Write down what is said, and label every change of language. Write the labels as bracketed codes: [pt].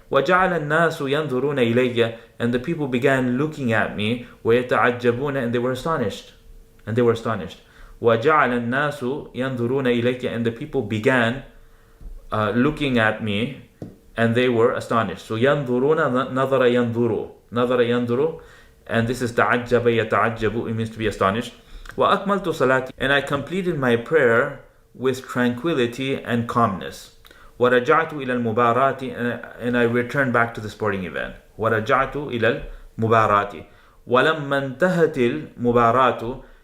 [ar] وَجَعَلَ النَّاسُ يَنْظُرُونَ إِلَيَّ. [en] And the people began looking at me. [ar] وَيَتَعَجَّبُونَ. [en] And they were astonished. [ar] وَجَعَلَ النَّاسُ يَنْظُرُونَ إِلَيَّ. [en] And the people began looking at me and they were astonished. So [ar] يَنْظُرُونَ نَظَرَ يَنْظُرُ. [en] And this is [ar] تعجب يتعجب, [en] it means to be astonished. [ar] وَأَكْمَلْتُ صَلَاتِي. [en] And I completed my prayer with tranquility and calmness. [ar] وَرَجَعْتُ إِلَى الْمُبَارَاتِ. [en] And I returned back to the sporting event. [ar] وَرَجَعْتُ إِلَى الْمُبَارَاتِ. وَلَمَّا انْتَهَتِ الْمُبَارَاتُ.